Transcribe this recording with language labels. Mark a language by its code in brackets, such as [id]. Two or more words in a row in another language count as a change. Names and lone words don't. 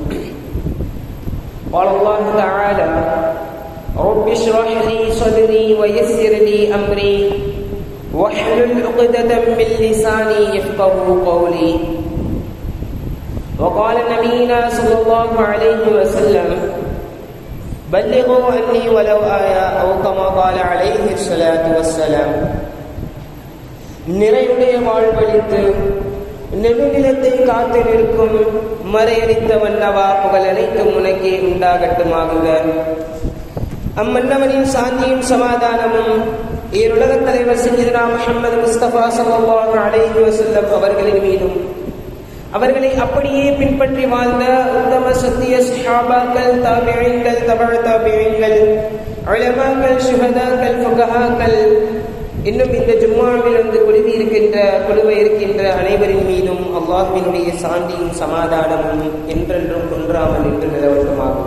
[ar] قال الله تعالى رب اشرح لي صدري ويسر لي أمري واحلل عقدة من لساني يفقهوا قولي. وقال نبينا صلى الله عليه وسلم بلغوا عني ولو آية أو كما قال عليه الصلاة والسلام. [ta] நிறைவுடைய வாழ்வழித்து நெடுநிலத்தை காத்து நிற்கும் மறையடித்த மன்னவா புகழ் அனைத்தும் உனக்கே உண்டாகட்டுமாகுக. அம்மன்னவனின் சாந்தியும் சமாதானமும் ஈருலக தலைவர் சய்யிதுனா முஹம்மது முஸ்தபா [ar] صلى الله عليه وسلم [ta] அவர்களின் மீதும் அவர்களை அப்படியே பின்பற்றி வாழ்ந்த உத்தம சத்திய ஸஹாபாக்கள், தாபிஈன்கள், தபஅ தாபிஈன்கள், உலமாக்கள், ஷுஹதாக்கள், ஃபுகஹாக்கள், இன்னும் இந்த ஜும்ஆவில் வந்து குழுவை இருக்கின்ற அனைவரின் மீதும் அல்லாஹ்வினுடைய சாந்தியும் சமாதானமும் என்றென்றும் குன்றாமல் என்று நிலவட்டுமாகுக.